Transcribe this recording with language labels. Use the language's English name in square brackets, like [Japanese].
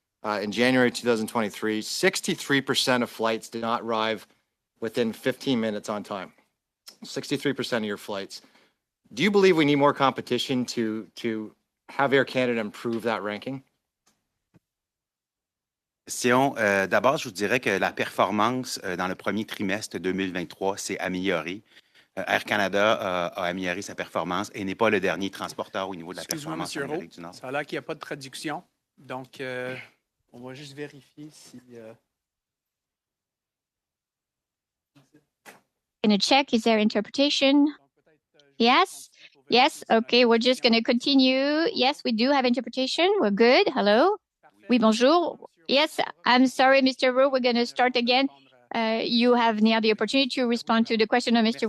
[English] in January 2023, 63% of flights did not arrive within 15 minutes on time. 63% of your flights. Do you believe we need more competition to have Air Canada improve that ranking? [French] D'abord, je vous dirais que la performance dans le premier trimestre 2023 s'est améliorée. Air Canada a amélioré sa performance et n'est pas le dernier transporteur au niveau de la Excuse-moi, performance en M. Rowe, Amérique du Nord. ça a l'air qu'il n'y a pas de traduction. Donc, on va juste vérifier si... [English] Going to check, is there interpretation? Yes? Yes, okay, we're just going to continue. Yes, we do have interpretation. We're good. Hello? [French] Oui, bonjour. [English] Yes, I'm sorry, Mr. Rowe, we're going to start again. You have now the opportunity to respond to the question of Mr.